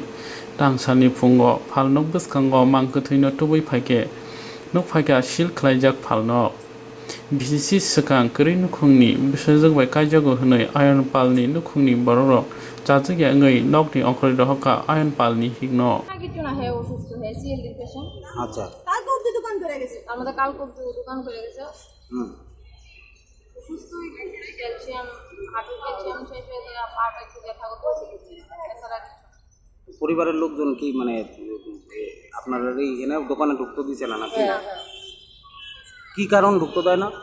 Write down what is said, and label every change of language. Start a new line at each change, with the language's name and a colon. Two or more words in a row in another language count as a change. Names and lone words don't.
Kok Borok: Tangsani fungo palnok buskango mangkutino tubui phaike nuk phaike sil khlaijak palnok bisi sakang kri nukhungni bisajak bai kaijago hnoi iron palni nukhungni borok chajagya ngai nokni okhri rohka iron palni higno
Bangla: কিছু না হে অসুস্থ হে
English: CLD patient
Bangla: আচ্ছা কালকে অবধি দোকান করে গেছে আমাদের কালকে অবধি দোকান করে গেছে অসুস্থ ক্যালসিয়াম হাঁটুর ক্যালসিয়াম শেষ হয়ে যায় পাটা একটু দেখা করতে এছাড়া পরিবারের লোকজন কি মানে আপনার এই এনে দোকানে ঢুকতে দিছে না নাকি কি কারণ ঢুকতে দেয় না